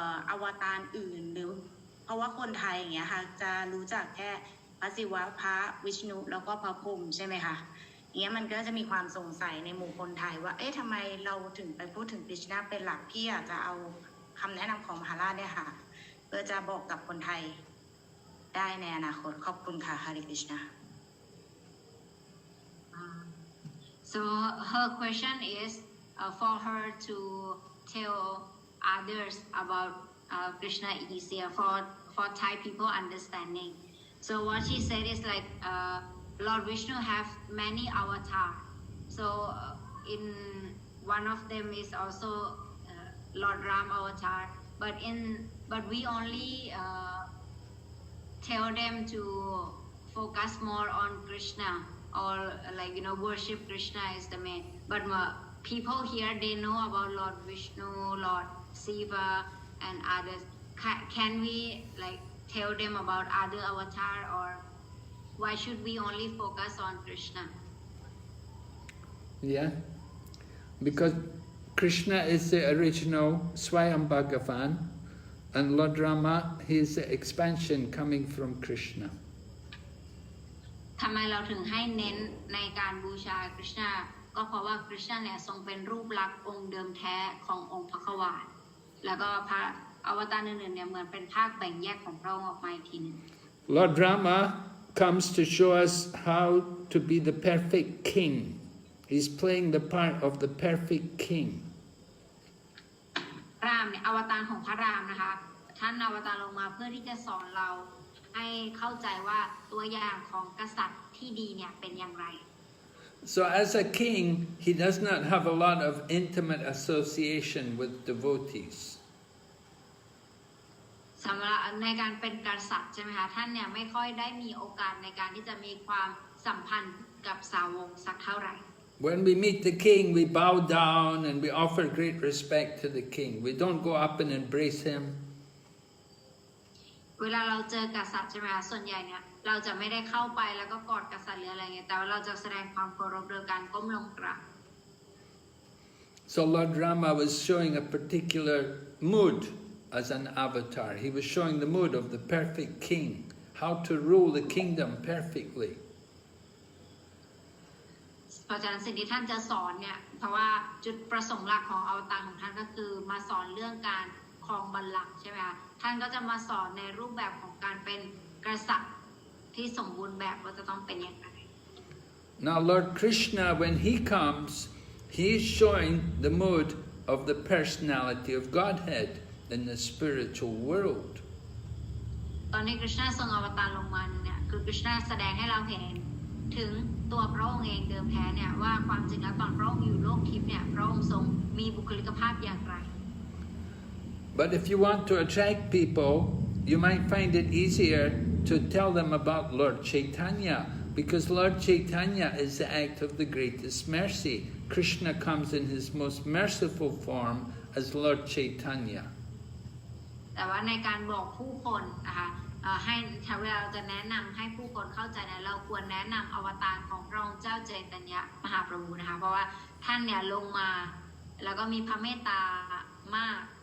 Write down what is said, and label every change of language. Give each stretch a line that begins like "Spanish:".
Thai: อวตารอื่นหรือเพราะว่าคนไทยอย่างเงี้ยค่ะจะรู้จักแค่พระศิวะพระวิษณุแล้วก็พระพรหมใช่ไหมคะอย่างเงี้ยมันก็จะมีความสงสัยในหมู่คนไทยว่าเอ๊ะทำไมเราถึงไปพูดถึงกฤษณะเป็นหลักพี่อยากจะเอาคำแนะนำของมหาราชเนี่ยค่ะเพื่อจะบอกกับคนไทยได้ในอนาคตขอบคุณค่ะฮาริกฤษณะ
English: So her question is for her to tell others about Krishna is easier for Thai people understanding. So what she said is like Lord Vishnu have many avatars. So in one of them is also Lord Ram avatar. But we only tell them to focus more on Krishna or like worship Krishna is the main. But people here they know about Lord Vishnu, Lord Shiva, and others. Can we like tell them about other avatar, or why should we only focus on Krishna? Yeah, because Krishna is the original Swayam Bhagavan, and Lord Rama, he is the expansion coming from Krishna.
Thai: ทำไมเราถึงให้เน้นในการบูชาคริชนาก็เพราะว่าคริชนาเนี่ยทรงเป็นรูปลักษณ์องค์เดิมแท้ขององค์พระขวานแล้วก็พระอวตารอื่นๆเนี่ยเหมือนเป็นภาคแบ่งแยกของพระองค์ออกมาอีกทีนึง
English: Lord Rama comes to show us how to be the perfect king. He's playing the part of the perfect king.
Thai: รามเนี่ยอวตารของพระรามนะคะท่านอวตารลงมาเพื่อที่จะสอนเราให้เข้าใจว่าตัวอย่างของกษัตริย์ที่ดีเนี่ยเป็นอย่างไร
English: So as a king, he does not have a lot of intimate association with devotees.
Thai: สำหรับในการเป็นกษัตริย์ใช่ไหมคะท่านเนี่ยไม่ค่อยได้มีโอกาสในการที่จะมีความสัมพันธ์กับสาวกสักเท่าไหร่
English: When we meet the king, we bow down and we offer great respect to the king. We don't go up and embrace him.
Thai: เวลาเราเจอกษัตริย์ใช่ไหมคะส่วนใหญ่เนี่ยเราจะไม่ได้เข้าไปแล้วก็กอดกษัตริย์หรืออะไรเงี้ยแต่ว่าเราจะแสดงความเคารพโดยการก้มลงกราบ
English: So Lord Rama was showing a particular mood as an avatar. He was showing the mood of the perfect king, how to rule the kingdom perfectly.
Thai: เพราะฉะนั้นสิ่งที่ท่านจะสอนเนี่ยเพราะว่าจุดประสงค์หลักของอวตารของท่านก็คือมาสอนเรื่องการครองบัลลังก์ใช่ไหมคะท่านก็จะมาสอนในรูปแบบของการเป็นกษัตริย์ที่สมบูรณ์แบบว่าจะต้องเป็นอย่างไร
English: Now Lord Krishna, when he comes, he is showing the mood of the personality of Godhead in the spiritual world.
Thai: ตอนนี้คริชนาทรงอวตารลงมาเนี่ยคือคริชนาแสดงให้เราเห็นถึงตัวพระองค์เองเดิมแท้เนี่ยว่าความจริงแล้วตอนพระองค์อยู่โลกทิพย์เนี่ยพระองค์ทรงมีบุคลิกภาพอย่างไร
English: But if you want to attract people, you might find it easier to tell them about Lord Chaitanya, because Lord Chaitanya is the act of the greatest mercy. Krishna comes in his most merciful form as Lord Chaitanya.
Thai: แต่ว่าในการบอกผู้คนนะคะให้เวลาเราจะแนะนำให้ผู้คนเข้าใจนะเราควรแนะนำอวตารของพระองค์เจ้าเจตยะมหาประภูนะคะเพราะว่าท่านเนี่ยลงมาแล้วก็มีพระเมตตามาก